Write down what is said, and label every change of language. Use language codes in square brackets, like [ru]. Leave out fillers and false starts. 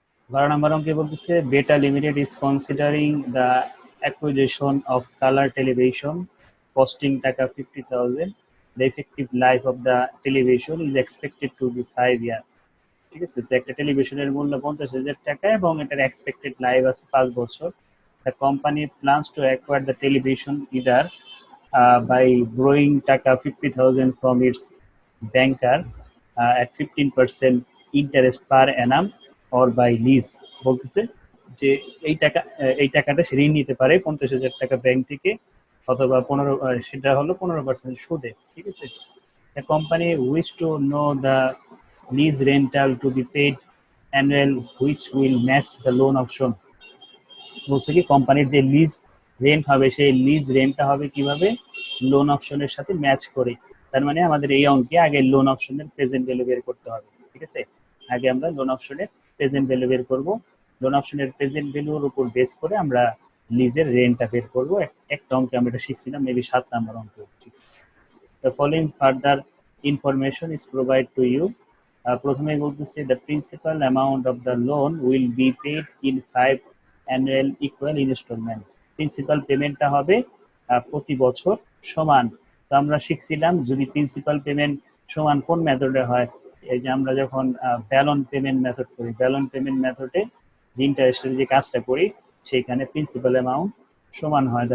[bn] 12 নম্বর অঙ্কে বলতেছে [en] Beta limited is considering the acquisition of colour television costing টাকা 50,000। The effective life of the television is expected to be 5 year. [bn] ঠিক আছে, তো একটা টেলিভিশনের মূল্য 50,000 টাকা এবং এটার এক্সপেক্টেড লাইফ আছে 5 বছর। [en] The company plans to acquire the television either by borrowing taka 50,000 from its banker at 15% interest per annum or by lease। [bn] বলতেছে যে এই টাকাটা সে ঋণ নিতে পারে 50,000 টাকা ব্যাংক থেকে, অথবা 15, সেটা হলো 15% সুদে। ঠিক আছে, [en] the company wish to know the lease rental to be paid annual which will match the loan option। [bn] বলছে কি কোম্পানির যে লিজ রেন্ট হবে সেই লিজ রেন্টটা হবে কিভাবে, লোন অপশনের সাথে ম্যাচ করে। তার মানে আমাদের এই অঙ্কে আগে লোন অপশনের প্রেজেন্ট ভ্যালু বের করতে হবে। ঠিক আছে, আগে আমরা লোন অপশনের প্রেজেন্ট ভ্যালু বের করব। লোন অপশনের প্রেজেন্ট ভ্যালুর উপর বেস করে আমরা লিজের রেন্টটা বের করব। একটা অঙ্কে আমরা এটা শিখছিলাম, মেবি 7 নম্বর অঙ্ক শিখছি। [en] The following further information is provided to you. [bn] প্রথমে বলতেছে [en] the principal amount of the loan will be paid in 5 annual equal installment। [bn] Principal পেমেন্টটা হবে প্রতি বছর সমান। তো আমরা শিখছিলাম যদি প্রিন্সিপাল পেমেন্ট সমান কোন মেথডে হয়, এই যে আমরা যখন ব্যালন পেমেন্ট মেথড করি, ব্যালন পেমেন্ট মেথডে যে ইন্টারেস্টের যে কাজটা করি সেইখানে প্রিন্সিপাল অ্যামাউন্ট সমান হয়।